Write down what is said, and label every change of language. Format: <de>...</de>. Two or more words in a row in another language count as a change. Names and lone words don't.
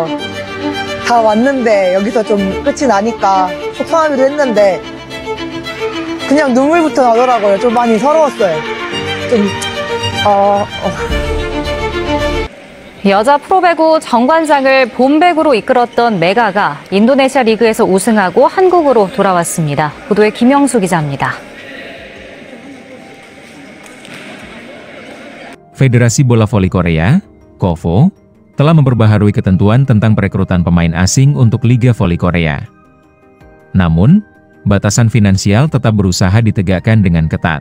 <ko>다 왔는데 여기서 좀 끝이 나니까 속상하기도 했는데 그냥 눈물부터 나더라고요. 좀 많이 서러웠어요. 여자 프로배구 정관장을 본배구로 이끌었던 메가가 인도네시아 리그에서 우승하고 한국으로 돌아왔습니다. 보도에 김영수 기자입니다.</ko> <id>Federasi Bola Voli Korea, KOVO, telah memperbaharui ketentuan tentang perekrutan pemain asing untuk Liga Voli Korea. Namun, batasan finansial tetap berusaha ditegakkan dengan ketat.</id>